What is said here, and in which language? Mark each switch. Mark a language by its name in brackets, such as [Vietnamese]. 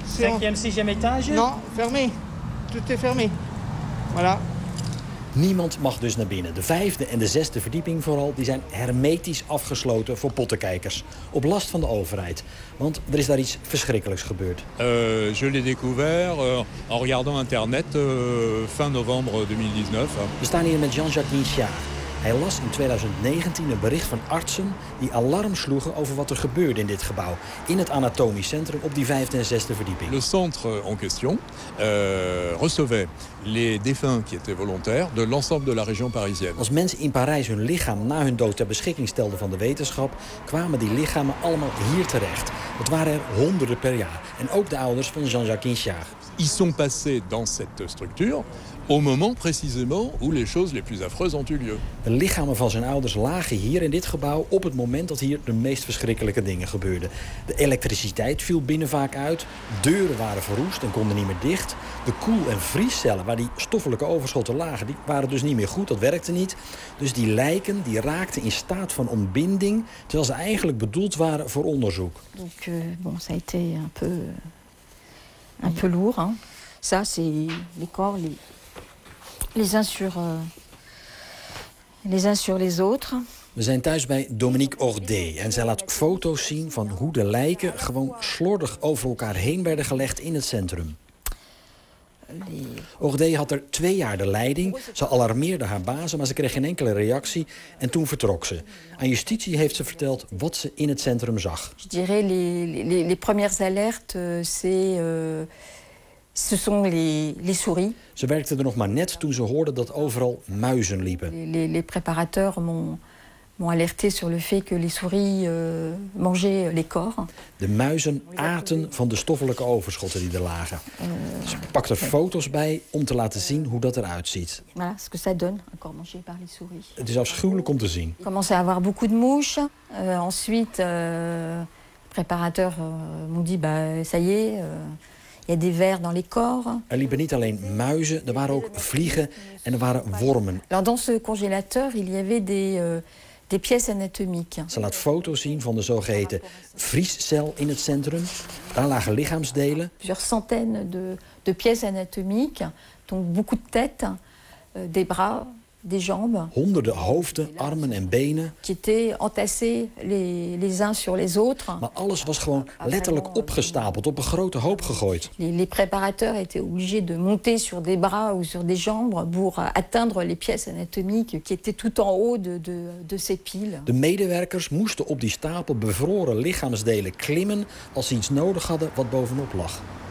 [French] Cinquième, sixième étage? Non, fermé. Tout est fermé. Voilà. [Dutch] Niemand mag dus naar binnen. De 5e en de 6e verdieping vooral, die zijn hermetisch afgesloten voor pottenkijkers. Op last van de overheid. Want er is daar iets verschrikkelijks gebeurd. [French] Je l'ai découvert en regardant internet fin novembre 2019. [Dutch] We staan hier met Jean-Jacques Michard. Hij las in 2019 een bericht van artsen die alarm sloegen over wat er gebeurde in dit gebouw, in het anatomisch centrum op die 5e en 6e verdieping. [French] Le centre en question recevait les défunts qui étaient volontaires de l'ensemble de la région parisienne. [Dutch] Als mensen in Parijs hun lichaam na hun dood ter beschikking stelden van de wetenschap, kwamen die lichamen allemaal hier terecht. Het waren er honderden per jaar. En ook de ouders van Jean-Jacques Inchard. [French] Ils sont passés dans cette structure au moment précisément où les choses les plus affreuses ont eu lieu. [Dutch] De lichamen van zijn ouders lagen hier in dit gebouw op het moment dat hier de meest verschrikkelijke dingen gebeurden. De elektriciteit viel binnen vaak uit, deuren waren verroest en konden niet meer dicht. De koel- en vriescellen waar die stoffelijke overschotten lagen, die waren dus niet meer goed, dat werkte niet. Dus die lijken die raakten in staat van ontbinding, terwijl ze eigenlijk bedoeld waren voor onderzoek. [French] Donc bon, ça a été un peu lourd hein. Ça c'est les corps les uns sur les autres. [Dutch] We zijn thuis bij Dominique Ordet en zij laat foto's zien van hoe de lijken gewoon slordig over elkaar heen werden gelegd in het centrum. Ordet had er 2 jaar de leiding. Ze alarmeerde haar bazen, maar ze kreeg geen enkele reactie en toen vertrok ze. Aan justitie heeft ze verteld wat ze in het centrum zag. [French] Je dirais les premières alertes c'est les souris. [Dutch] Ze werkte er nog maar net toen ze hoorde dat overal muizen liepen. [French] Les préparateurs m'ont alerté sur le fait que les souris mangeaient les corps. [Dutch] De muizen aten van de stoffelijke overschotten die er lagen. Ze pakte foto's bij om te laten zien hoe dat eruit ziet. [French] Voilà ce que ça donne, un corps mangé par les souris. [Dutch] Het is afschuwelijk om te zien. [French] Ik commençais à avoir beaucoup de mouches. Ensuite, préparateur m'ont dit bah ça y est. [Dutch] Er liepen niet alleen muizen, er waren ook vliegen en er waren wormen. [French] Dans ce congélateur, il y avait des pièces anatomiques. [Dutch] Ze laat foto's zien van de zogeheten vriescel in het centrum. Daar lagen lichaamsdelen. [French] Plusieurs centaines de pièces anatomiques, donc beaucoup de têtes, des bras, des jambes. [Dutch] Honderden hoofden, armen en benen. [French] Qui étaient entassés les uns sur les autres. [Dutch] Maar alles was gewoon letterlijk opgestapeld, op een grote hoop gegooid. [French] Les préparateurs étaient obligés de monter sur des bras ou sur des jambes pour atteindre les pièces anatomiques qui étaient tout en haut de ces piles. [Dutch] De medewerkers moesten op die stapel bevroren lichaamsdelen klimmen als ze iets nodig hadden wat bovenop lag.